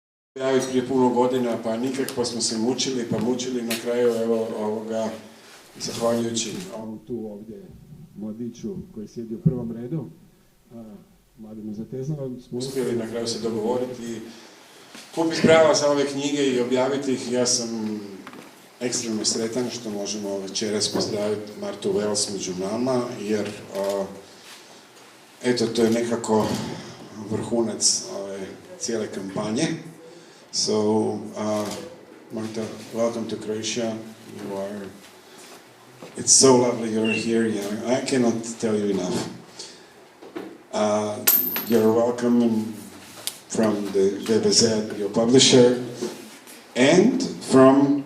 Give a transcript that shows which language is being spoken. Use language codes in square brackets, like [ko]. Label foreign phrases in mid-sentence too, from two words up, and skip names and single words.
[hr] javiti prije puno godina, pa nikak, pa smo se mučili na kraju, evo, zahvaljujući ovom tu ovdje mladiću koji sjedi u prvom redu, Mladenu Zateznom, smo uspjeli na kraju se dogovoriti i kupiti prava za ove knjige i objaviti ih. Ja sam ekstremno sretan što možemo večeras pozdraviti Martu Wels među nama, jer eto, to je nekako vrhunac cijele kampanje. [en] So, Marta, welcome to Croatia. It's so lovely you're here. I cannot tell you enough. You're welcome from the V.B.Z, your publisher, and from...